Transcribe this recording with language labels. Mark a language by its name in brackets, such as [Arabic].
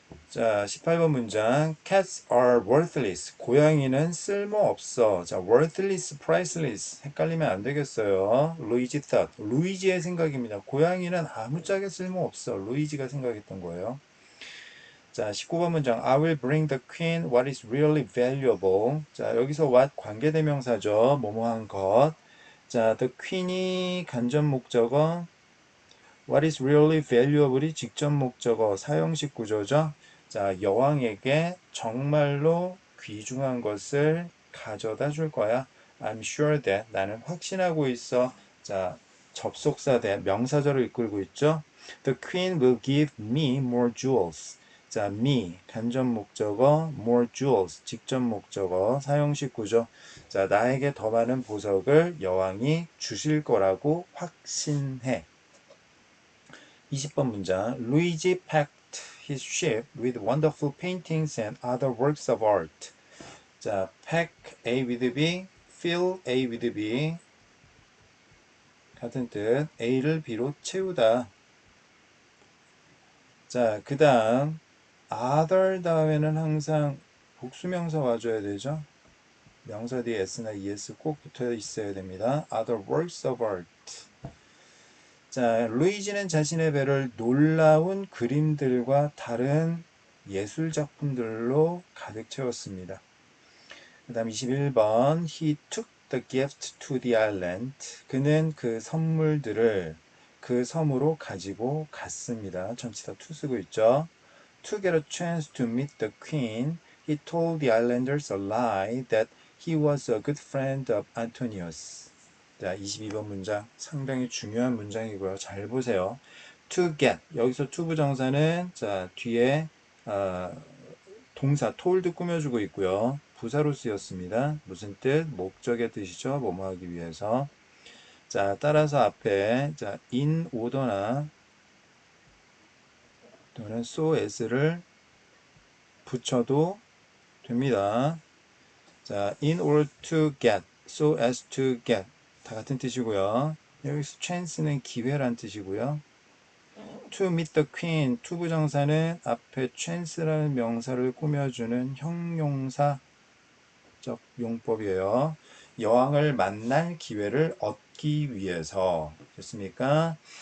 [English] 자, [Korean] 18번 문장. [English] Cats are worthless. [Korean] 고양이는 쓸모없어. 자, worthless, priceless. 헷갈리면 안 되겠어요. 루이지 thought. 루이지의 생각입니다. 고양이는 아무짝에 쓸모없어. 루이지가 생각했던 거예요. 자, 19번 문장. [English] I will bring the queen what is really valuable. [Korean] 자, 여기서 what 관계대명사죠. 뭐뭐한 것. 자, the queen이 간접 목적어. What is really valuable이 직접 목적어 사형식 구조죠. 자, 여왕에게 정말로 귀중한 것을 가져다 줄 거야. [English] I'm sure that. [Korean] 나는 확신하고 있어. 자, 접속사 대 명사절을 이끌고 있죠. [English] The queen will give me more jewels. [Korean] 자, me 간접 목적어, more jewels 직접 목적어 사형식 구조. 자, 나에게 더 많은 보석을 여왕이 주실 거라고 확신해. 20번 문장. [English] Luigi packed his ship with wonderful paintings and other works of art. 자, pack A with B, fill A with B. [Korean] 같은 뜻. A를 B로 채우다. 자, 그 다음 other 다음에는 항상 복수명사 와줘야 되죠. 명사 뒤에 s나 es 꼭 붙어 있어야 됩니다. [English] other works of art. [Korean] 자, 루이지는 자신의 배를 놀라운 그림들과 다른 예술 작품들로 가득 채웠습니다. 그 다음 21번 [English] He took the gift to the island. [Korean] 그는 그 선물들을 그 섬으로 가지고 갔습니다. 전치사 to 쓰고 있죠. [English] To get a chance to meet the queen, he told the islanders a lie that he was a good friend of Antonius. [Korean] 자, 22번 문장 상당히 중요한 문장이고요. 잘 보세요. To get 여기서 to 부정사는 자 뒤에 동사 told 꾸며주고 있고요. 부사로 쓰였습니다. 무슨 뜻? 목적의 뜻이죠. 뭐뭐 하기 위해서. 자, 따라서 앞에 자 in order나 또는 so as를 붙여도 됩니다. [English] 자, in order to get, so as to get [Korean] 다 같은 뜻이고요. 여기서 chance는 기회란 뜻이고요. to meet the queen, to 부정사는 앞에 chance라는 명사를 꾸며주는 형용사적 용법이에요. 여왕을 만날 기회를 얻기 위해서 됐습니까?